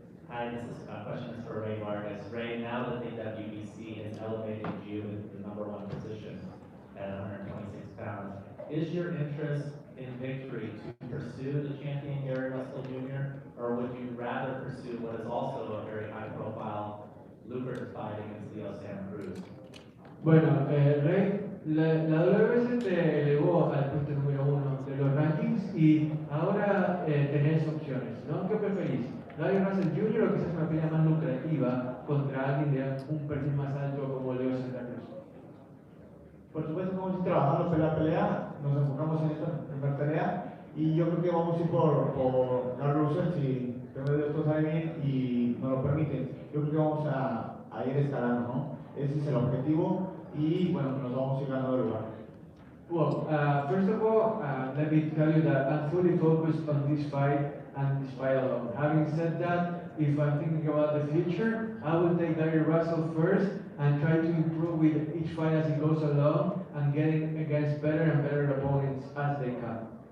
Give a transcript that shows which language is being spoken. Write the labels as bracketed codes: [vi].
[en] Hi, this question is for Ray Vargas. Ray, now that the WBC has elevated you into the #1 position at 126 pounds, is your interest in victory to pursue the champion Gary Russell Jr., or would you rather pursue what is also a very high-profile, lucrative fight against Leo Santa Cruz? [es] Bueno, Rey, la WBC te elevó al puesto número 1 de los rankings y ahora tenés opciones, ¿no? ¿Qué preferís? ¿Gary Russell Jr. o quizás una pelea más lucrativa contra alguien de un perfil más alto como Leo Santa Cruz? Por supuesto que vamos a ir trabajando pelea a pelea, nos enfocamos en esta primera pelea y yo creo que vamos a ir por Gary Russell si todo sale bien y nos lo permite. Yo creo que vamos a ir escalando, ¿no? Ese es el objetivo. y bueno, nos vamos a ir ganando el lugar. [en] Well, first of all, let me tell you that I'm fully focused on this fight and this fight alone. Having said that, if I'm thinking about the future, I will take Gary Russell first and try to improve with each fight as it goes along and getting against better and better opponents as they come.